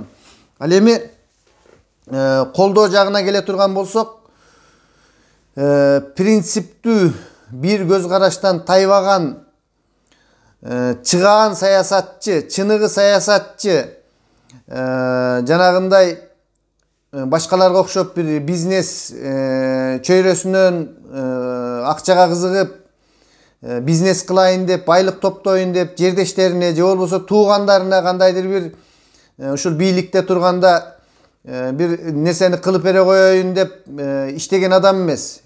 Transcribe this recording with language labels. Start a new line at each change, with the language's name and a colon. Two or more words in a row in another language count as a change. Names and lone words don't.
Kyrgyz: Ал эми колдоо жагына келе турган болсок, принциптүү бир көз караштан тайбаган чыгаан саясатчы, чыныгы саясатчы, жанагындай башкаларга окшоп бир бизнес чөйрөсүнөн акчага кызыгып biznes кылайын деп, байлык топтойын деп, жердештерине же болбосо туугандарына кандайдыр бир ушул бийликте турганда bir нерсени кылып бере коеюн деп иштеген адам эмес.